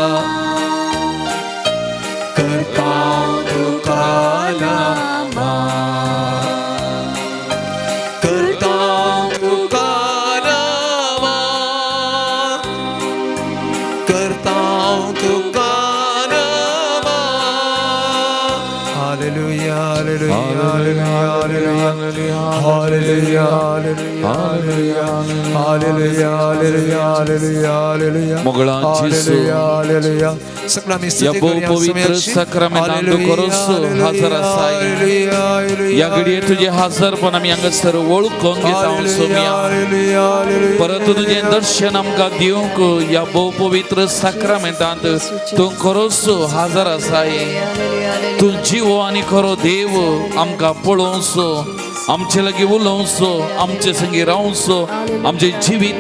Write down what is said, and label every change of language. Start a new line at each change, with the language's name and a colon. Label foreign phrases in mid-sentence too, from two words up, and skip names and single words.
Konkani: करताव तुका नमा करताव तुका नमा करताव तुका नमा हालेलुया हालेलुया हालेलुया हालेलुया हालेलुया हालेलुया हालेलुया हालेलुया हालेलुया मोगळांची हालेलुया सगळा मी स्तुती करूया पवित्र सक्रमेंतांत करूस हजर आसाय या घडये तुझे हजरपण आमी हांगासर वळखून घेता सोम्या परत तुझे दर्शन आमकां दिवंक या भोव पवित्र साक्रामेंतांत तूं खरोच हजर आसाय तूं जिवो आनी खरो देव आमकां पळोवचो आमचे लागीं उलोवचो आमचे संगी रावचो आमचे जिवीत